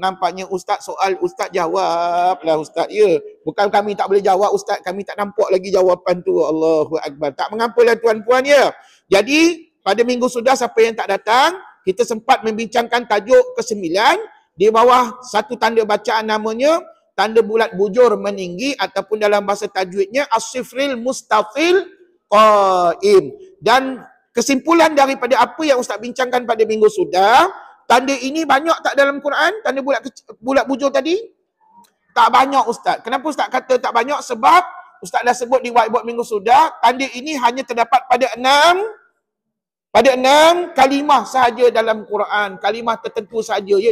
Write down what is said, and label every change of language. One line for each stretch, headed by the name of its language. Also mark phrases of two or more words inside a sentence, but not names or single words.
Malay: Nampaknya ustaz soal, ustaz jawablah ustaz. Ya, bukan kami tak boleh jawab ustaz, kami tak nampak lagi jawapan tu. Allahu akbar. Tak mengapalah tuan-puan ya. Jadi pada minggu sudah siapa yang tak datang, kita sempat membincangkan tajuk ke-9 di bawah satu tanda bacaan namanya tanda bulat bujur meninggi ataupun dalam bahasa tajwidnya
Arabic: الصفر المستطيل القائم.
Malay: Dan kesimpulan daripada apa yang ustaz bincangkan pada minggu sudah, tanda ini banyak tak dalam Quran? Tanda bulat bujur tadi? Tak banyak ustaz. Kenapa ustaz kata tak banyak? Sebab ustaz dah sebut di whiteboard minggu sudah, tanda ini hanya terdapat pada 6 kalimah sahaja dalam Quran, kalimah tertentu sahaja ya.